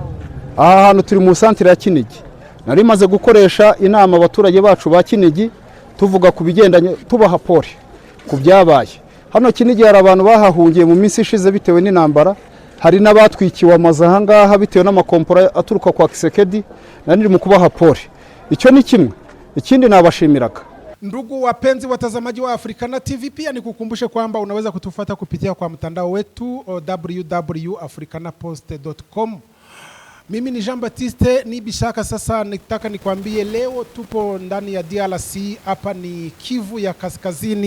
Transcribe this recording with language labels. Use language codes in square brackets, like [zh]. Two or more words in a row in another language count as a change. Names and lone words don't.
[rw] Aha hantu turi mu santere ya Kinigi. Nari maze gukoresha inama abaturage bacu ba Kinigi tuvuga ku bigendanye tubaha pole ku byabaye. Hano Kinigi hari abantu bahahungiye mu minsi ishize bitewe n'intambara. Hari n'abatwikiwe amazu ahangaha bitewe n'amakompora aturuka kwa Kisekedi. Nari mu kubaha pole. Icyo ni kimwe. Ikindi nabashimiraga. [sw] Ndugu wapenzi watazamaji wa Africana TV, pia nikukumbushe kwamba unaweza kutufuata kupitia kwa mtandao wetu www.africanapost.com. Mimi ni Jean Baptiste ni Bishaka. Sasa nitaka nikwambie leo tupo ndani ya DRC, hapa ni Kivu ya Kaskazini.